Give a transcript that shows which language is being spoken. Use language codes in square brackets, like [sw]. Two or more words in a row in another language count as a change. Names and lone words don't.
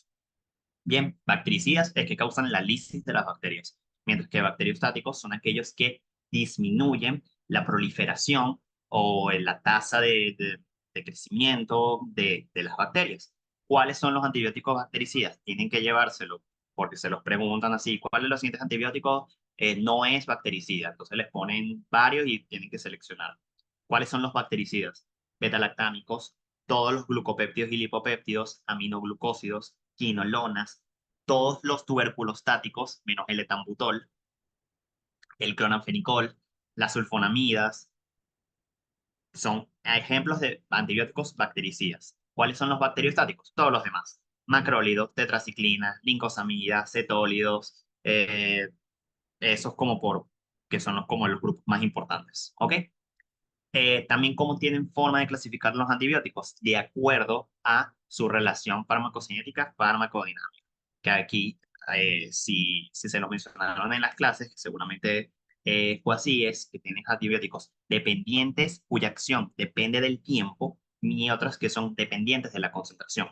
[es] Bien, bactericidas es que causan la lisis de las bacterias, mientras que bacteriostáticos son aquellos que disminuyen la proliferación o la tasa de crecimiento de las bacterias. ¿Cuáles son los antibióticos bactericidas? Tienen que llevárselo porque se los preguntan así, ¿cuáles de los siguientes antibióticos no es bactericida? Entonces les ponen varios y tienen que seleccionar. ¿Cuáles son los bactericidas? Betalactámicos, todos los glucopéptidos y lipopéptidos, aminoglucósidos, quinolonas, todos los tuberculostáticos, menos el etambutol, el clonamfenicol, las sulfonamidas, son ejemplos de antibióticos bactericidas. ¿Cuáles son los bacteriostáticos? Todos los demás. Macrólidos, tetraciclina, lincosamidas, cetólidos, esos que son como los grupos más importantes. ¿Ok? También cómo tienen forma de clasificar los antibióticos de acuerdo a su relación farmacocinética farmacodinámica. Que aquí, si se lo mencionaron en las clases, que seguramente fue así, es que tienes antibióticos dependientes cuya acción depende del tiempo y otros que son dependientes de la concentración.